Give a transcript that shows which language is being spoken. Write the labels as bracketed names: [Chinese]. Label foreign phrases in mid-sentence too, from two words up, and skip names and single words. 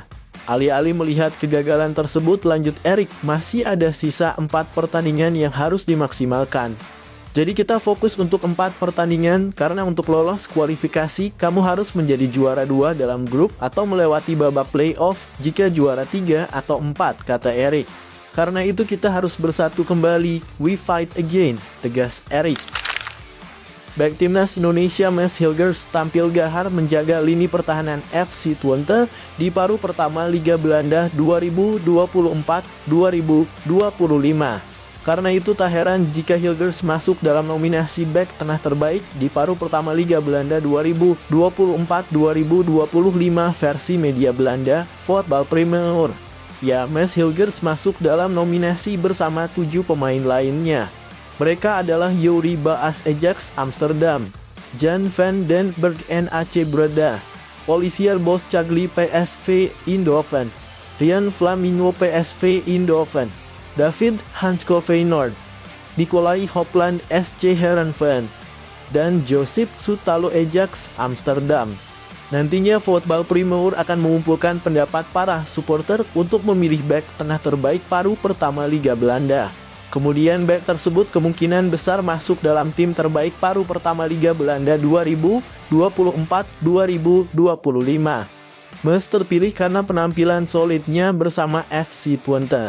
[Indonesian] Alih-alih melihat kegagalan tersebut, lanjut Erick, masih ada sisa 4 pertandingan yang harus dimaksimalkan. Jadi kita fokus untuk 4 pertandingan, karena untuk lolos kualifikasi, kamu harus menjadi juara 2 dalam grup atau melewati babak playoff jika juara 3 atau 4, kata Erick. Karena itu kita harus bersatu kembali, [English] we fight again, [Indonesian] tegas Erick. Back Timnas Indonesia Maes Hilgers tampil gahar menjaga lini pertahanan FC Twente di paruh pertama Liga Belanda 2024-2025. Karena itu tak heran jika Hilgers masuk dalam nominasi back tengah terbaik di paruh pertama Liga Belanda 2024-2025 versi media Belanda, Voetbal Premier. Ya, Maes Hilgers masuk dalam nominasi bersama 7 pemain lainnya. Mereka adalah Youri Baas Ajax Amsterdam, Jan van den Berg NAC Breda, Olivier Boschagli PSV Eindhoven, Rian Flamingo PSV Eindhoven, David Hansko Feyenoord, Nicolai Hopland SC Heerenveen, dan Josip Sutalo Ajax Amsterdam. Nantinya Voetbal Premier akan mengumpulkan pendapat para supporter untuk memilih back tengah terbaik paruh pertama Liga Belanda. Kemudian back tersebut kemungkinan besar masuk dalam tim terbaik paruh pertama Liga Belanda 2024-2025. Maes terpilih karena penampilan solidnya bersama FC Twente.